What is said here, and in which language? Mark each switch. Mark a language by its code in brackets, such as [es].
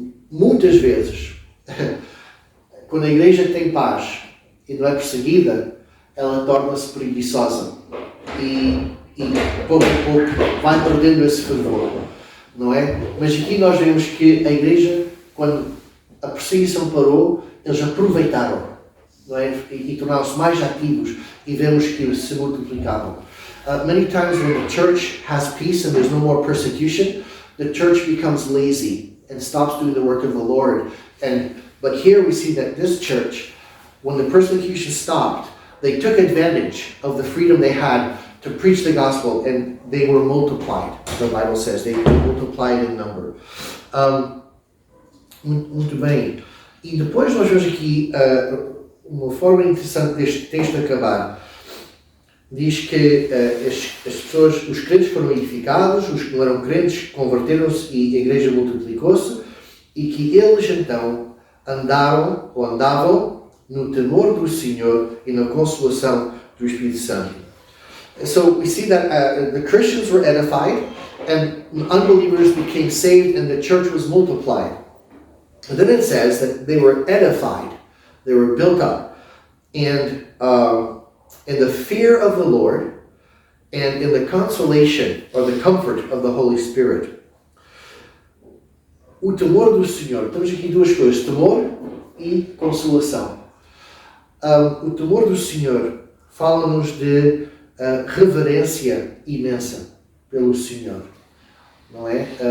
[pt] Muitas vezes, quando a igreja tem paz e não é perseguida, ela torna-se preguiçosa e pouco a pouco vai perdendo esse fervor, não é? Mas aqui nós vemos que a igreja, quando a perseguição parou, eles aproveitaram, não é? E tornaram-se mais ativos e vemos que se multiplicavam. [en] Many times when the church has peace and there's no more persecution, the church becomes lazy and stops doing the work of the Lord. But here we see that this church, when the persecution stopped, they took advantage of the freedom they had to preach the gospel, and they were multiplied. The Bible says they multiplied in number. [pt] Muito bem. E depois nós vemos aqui uma forma interessante deste texto acabar. Diz que as pessoas, os crentes foram edificados, os que não eram crentes converteram-se e a igreja multiplicou-se, e que eles então andavam no temor do Senhor e na consolação do Espírito Santo. [en] So we see that the Christians were edified and unbelievers became saved and the church was multiplied. And then it says that they were edified, they were built up, and in the fear of the Lord and in the consolation or the comfort of the Holy Spirit. [pt] O temor do Senhor. Temos aqui duas coisas, temor e consolação. O temor do Senhor fala-nos de reverência imensa pelo Senhor, não é?